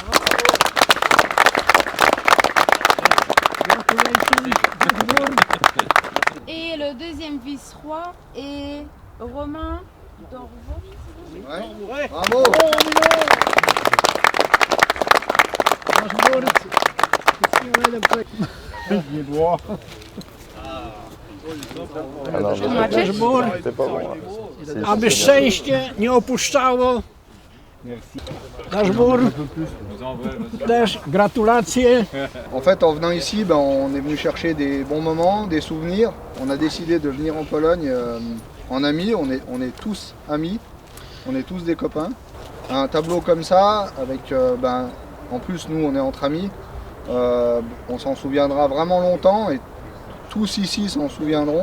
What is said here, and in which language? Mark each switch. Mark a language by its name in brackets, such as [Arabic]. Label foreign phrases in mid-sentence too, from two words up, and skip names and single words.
[French] Et le deuxième vice-roi est Romain Dorvaux. Ouais. Bravo. Alors, c'était pas bon. Hein. [Polish] Aby szczęście nie opuszczało. Dashboard. Też gratulacje. [French] En fait, en venant ici, on est venu chercher des bons moments, des souvenirs. On a décidé de venir en Pologne en amis. On est tous amis. On est tous des copains. Un tableau comme ça, avec, en plus nous on est entre amis. On s'en souviendra vraiment longtemps et tous ici s'en souviendront.